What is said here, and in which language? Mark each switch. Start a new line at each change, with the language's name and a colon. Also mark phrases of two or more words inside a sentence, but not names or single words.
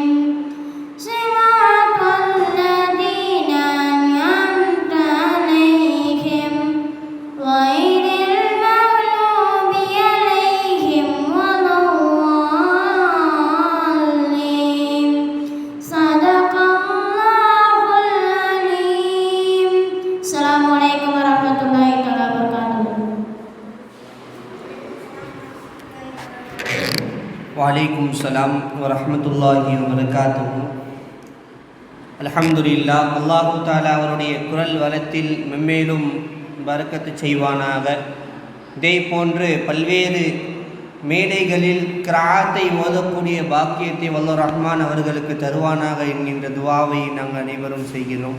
Arabic: صراط الذين أنعمت عليهم غير المغضوب عليهم ولا الضالين. صدق الله العليم. السلام عليكم ورحمة الله وبركاته. وعليكم السلام ورحمة الله وبركاته. الحمد لله. الله تعالى
Tamil: அவருடைய குரல் வளத்தில் மென்மேலும் பரக்கத்து செய்வானாக. இதே போன்று பல்வேறு மேடைகளில் கிராத்தை ஓதக்கூடிய பாக்கியத்தை வல்லர் ரஹ்மான் அவர்களுக்கு தருவானாக என்கின்ற துவாவை நாங்கள் அனைவரும் செய்கிறோம்.